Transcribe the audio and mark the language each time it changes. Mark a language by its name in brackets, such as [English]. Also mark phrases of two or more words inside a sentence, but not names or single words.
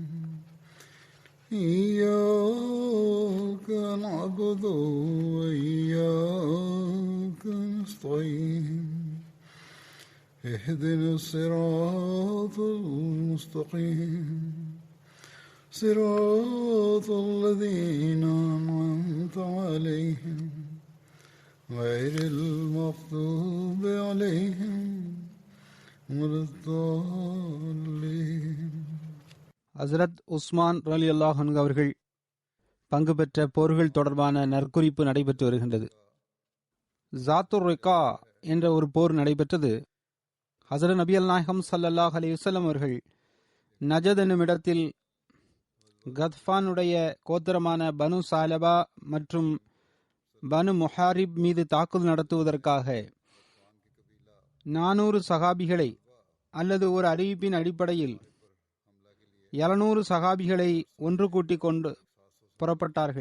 [Arabic] إياك نعبد وإياك نستعين اهدنا الصراط المستقيم صراط الذين أنعمت عليهم غير المغضوب عليهم ولا الضالين. [Tamil] ஹஸ்ரத் உஸ்மான் [Arabic] رضي الله عنه [Tamil] அவர்கள் பங்கு பெற்ற போர்கள் தொடர்பான நற்குறிப்பு நடைபெற்று வருகின்றது. ஜாத்துர் ரிகா என்ற ஒரு போர் நடைபெற்றது. ஹஸ்ரத் நபி நாயகம் [Arabic] صلى الله عليه وسلم [Tamil] அவர்கள் நஜத் என்னும் இடத்தில் கத்ஃபானுடைய கோத்திரமான பனு சாலபா மற்றும் பனு முஹாரிப் மீது தாக்குதல் நடத்துவதற்காக 400 சகாபிகளை அல்லது ஒரு அறிவிப்பின் அடிப்படையில் 700 சகாபிகளை ஒன்று கூட்டிக் கொண்டு புறப்பட்டார்கள்.